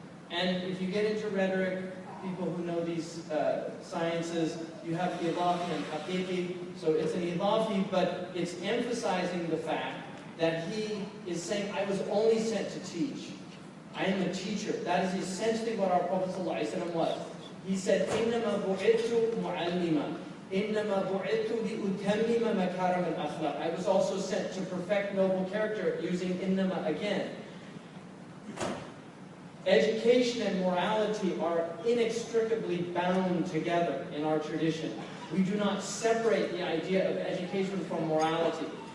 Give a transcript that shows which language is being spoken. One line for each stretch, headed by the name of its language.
English: And if you get into rhetoric, people who know these sciences, you have idafi and haqiqi. So it's an idafi, but it's emphasizing the fact that he is saying, I was only sent to teach. I am a teacher. That is essentially what our Prophet ﷺ was. He said,
Arabic: إِنَّمَا بُعِثْتُ مُعَلِّمًا إِنَّمَا بُعِثْتُ لِأُتَمِّمَ مَكَارِمَ الْأَخْلَاقِ.
English: I was also sent to perfect noble character, using innama again. Education and morality are inextricably bound together in our tradition. We do not separate the idea of education from morality.